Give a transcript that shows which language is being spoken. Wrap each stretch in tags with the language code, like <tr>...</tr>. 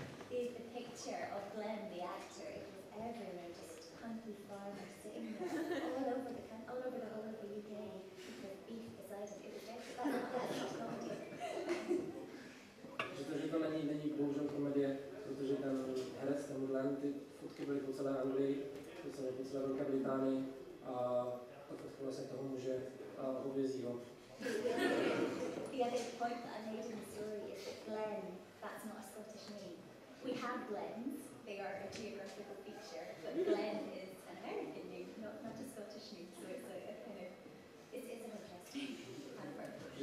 <en>The picture of Glenn, the actor, it was everywhere, just hunky farmer sitting there, all over the whole of the UK, with beef beside him. It was that's not comedy.</en> <cs>Že to není bohužel komedie, protože ten herec, ten Glenn, ty fotky byly po celé Anglii, po celé Velké Británii a tak vlastně toho muže hovězího.</cs> <en>The other point that I made in the story is that Glenn, that's not a Scottish name. We have Glens, they are a geographical feature, but Glenn is an American name, not a Scottish name, so it's a kind of, it's an interesting adverb.</en>